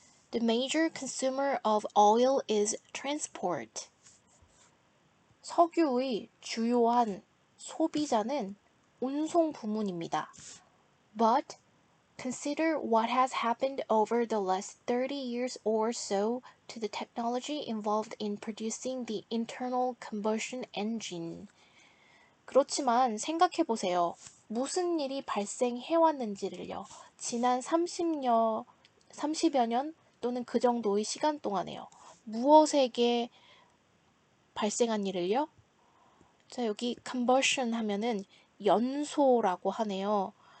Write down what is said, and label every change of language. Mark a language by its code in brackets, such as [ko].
[en] The major consumer of oil is transport. [ko] 석유의 주요한 소비자는 운송 부문입니다. [en] But consider what has happened over the last 30 years or so to the technology involved in producing the internal combustion engine. [ko] 그렇지만 생각해 보세요. 무슨 일이 발생해 왔는지를요. 지난 30여 년 또는 그 정도의 시간 동안에요. 무엇에게 발생한 일을요? 자, 여기 combustion 하면은 연소라고 하네요.